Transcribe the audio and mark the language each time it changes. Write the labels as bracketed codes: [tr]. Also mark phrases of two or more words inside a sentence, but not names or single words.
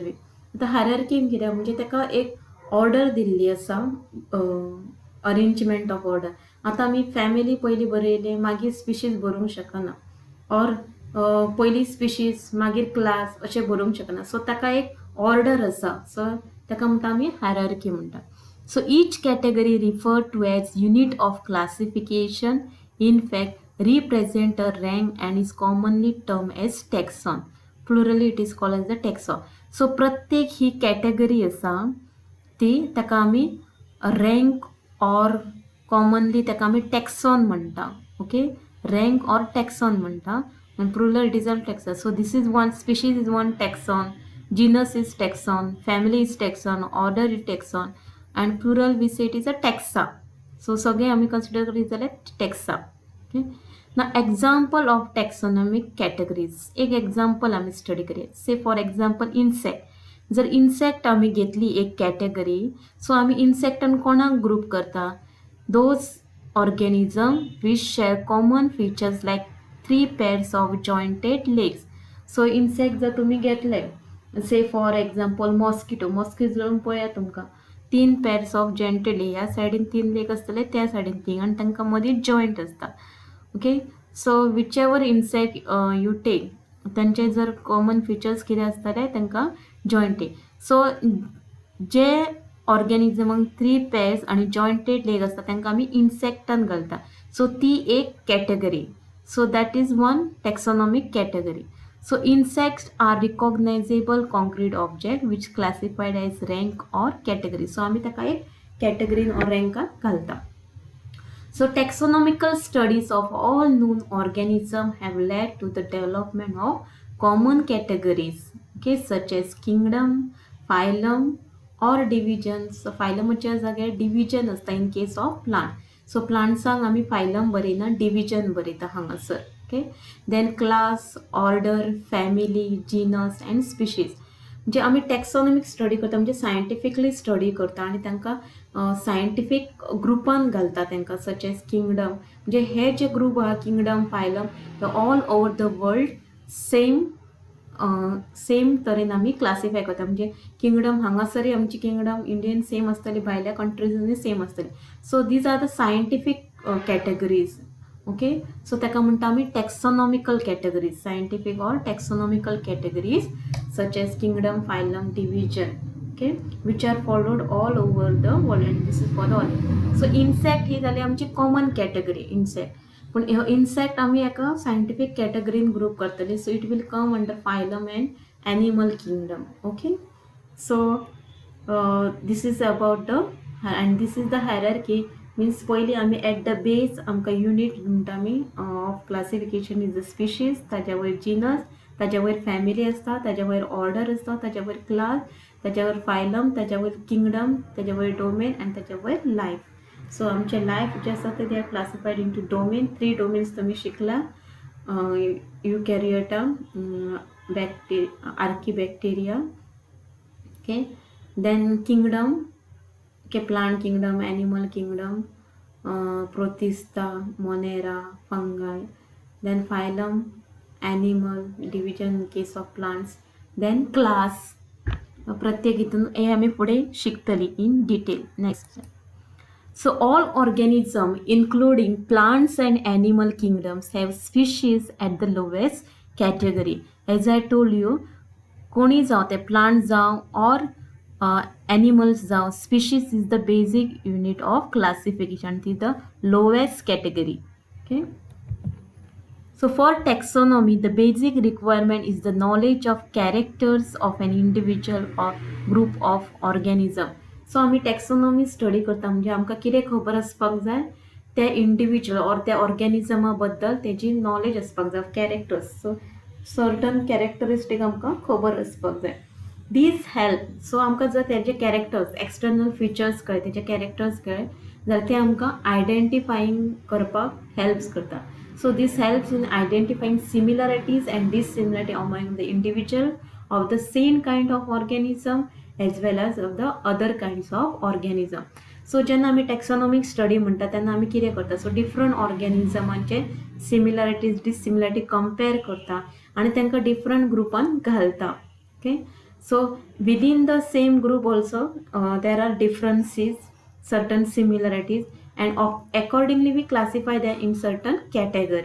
[kok] आतां हायरार्की कितें म्हणजे ताका एक ऑर्डर दिल्ली आसा, [en] arrangement of order. [kok] आतां आमी फॅमिली पयलीं बरयले मागीर स्पिशीज बरोवंक शकना ऑर पयलीं स्पिशीज मागीर क्लास अशें बरोवंक शकना. सो ताका एक ऑर्डर आसा, सो ताका म्हणटा आमी हायरार्की म्हणटा. [en] So each category refer to as unit of classification in fact represent a rank and is commonly termed as taxon. Plurally it is called as the taxon. [kok] So प्रत्येक ही कॅटेगरी आसा ती ताका आमी [en] rank or commonly [kok] ताका आमी टॅक्सॉन म्हणटा. [en] okay, rank or taxon म्हणटा and plural it is a taxon. So this is one species is one taxon, genus is taxon, family is taxon, order is taxon and plural we say it is a taxa. [kok] So सगळे आमी कन्सिडर करीत जाल्यार टॅक्सा. ओके, ना [en] example of taxonomic categories [kok] एक एक्झाम्पल आम्ही स्टडी करूया. [en] say for example insect. [kok] जर इन्सेक्ट आम्ही घेतली एक कॅटेगरी, सो आम्ही इन्सेक्टान कोणाक ग्रुप करता [en] those organism which share common features like 3 pairs of jointed legs. [kok] सो इन्सेक्ट जर तुम्ही घेतले [en] say for example mosquito [kok] पळया तुमकां [en] 3 pairs of jointed leg, [kok] ह्या सायडीन 3 लेग आसतले त्या सायडीन 3 आनी तांकां मदीं जॉइंट आसता. [en] okay, so whichever insect you take [kok] तांचे जर [en] common features [kok] कितें आसतले तांकां जॉइंट लेग. सो जे ऑर्गॅनिझमांक 3 pairs आनी जॉइंटेड लेग आसता तांकां आमी इन्सेक्टान घालता. सो ती एक कॅटेगरी. [en] so that is one taxonomic category. So insects are recognizable concrete object which classified as rank or category. [kok] So आम्ही ताका एक [en] category or rank [kok] घालता. [en] So taxonomical studies of all known organisms have led to the development of common categories, okay, such as kingdom, phylum or divisions. [kok] So phylumच्या जाग्यार division असता [en] in case of plant. [kok] So plantsanक आम्ही phylum बरयना division बरयता हांगासर. [en] okay, then class, order, family, genus and species. [kok] म्हणजे आम्ही टॅक्सॉनॉमिक स्टडी करता म्हणजे सायंटिफिकली स्टडी करता आणि तांकां सायंटिफिक ग्रुपान घालता तांकां [en] such as kingdom. [kok] म्हणजे हे जे ग्रुप आहा किंगडम, फायलम हे [en] all over the world same [kok] तरेन आमी क्लासिफाय करता. म्हणजे किंगडम हांगासरी आमची किंगडम इंडियन सेम आसतली, भायल्या कंट्रीजांनी सेम आसतली. [en] so these are the scientific categories. ओके, सो [kok] ताका म्हणटा आमी [en] टॅक्सॉनॉमिकल कॅटेगरीज, scientific or taxonomical categories such as kingdom, phylum, division. okay, which are followed all over the world and this is for the all. [kok] सो इन्सेक्ट ही जाली आमची कॉमन कॅटेगरी इन्सेक्ट. पूण ह्यो इन्सेक्ट आमी एका सायंटिफीक कॅटेगरीन ग्रुप करतली, [en] so it will come under phylum and animal kingdom. okay, so this is about the and this is the hierarchy. [kok] Means पयली आमी [en] at the base [kok] आमकां युनिट म्हणटा आमी [en] of classification is the species, [kok] ताच्या वयर जिनस, ताच्या वयर फॅमिली आसता, ताच्या वयर ऑर्डर आसता, ताच्या वयर क्लास, ताच्या वयर फायलम, ताच्या वयर किंगडम, ताच्या वयर डोमेन आनी ताच्या वयर लायफ. सो आमचे लायफ जे आसा ते [en] are classified into domain. [kok] 3 डोमेन्स तुमी शिकला, युकॅरियोटा, आर्किबॅक्टेरिया, [en] ओके, then kingdom, okay, plant kingdom, animal kingdom, protista, monera, fungi, then phylum, animal division in case of plants, then class. [kok] प्रत्येक हितून हे आमी फुडें शिकतली [en] in detail. [kok] Next. [en] So all organisms including plants and animal kingdoms have species at the lowest category. As I told you, [kok] कोणी जावं ते प्लांट जावं [en] or animals जावं, species is the basic unit of classification, it is the lowest category. Okay, so for taxonomy the basic requirement is the knowledge of characters of an individual or group of organism. [kok] सो आमी टॅक्सोनॉमी स्टडी करता म्हणजे आमकां कितें खबर आसपाक जाय, त्या [en] individual or [kok] त्या ऑर्गेनिजमा बद्दल तेजी नॉलेज आसपाक जाय, कॅरेक्टर्स. सो [en] certain characteristic [kok] आमकां खबर आसपाक जाय. [en] these help, [kok] सो आमकां जर तेजे कॅरेक्टर्स, [en] external features [kok] कळ्ळे, तेजे कॅरेक्टर्स कळ्ळे जाल्यार ते आमकां आयडेंटिफायींग करपाक हेल्प्स करता. [en] so this helps in identifying similarities and dissimilarity among the individual of the same kind of organism as well as of the other kinds of organism. [kok] सो जेन्ना आमी टॅक्सोनॉमिक स्टडी म्हणटा तेन्ना आमी कितें करता, सो डिफरंट ऑर्गेनिजमांचे सिमिलरिटीज डिसिमिलरिटी कंपेर करता आनी तांकां डिफरंट ग्रुपान घालता. [en] ओके, so within the same group also there are differences, certain similarities, and accordingly we classify them in certain category.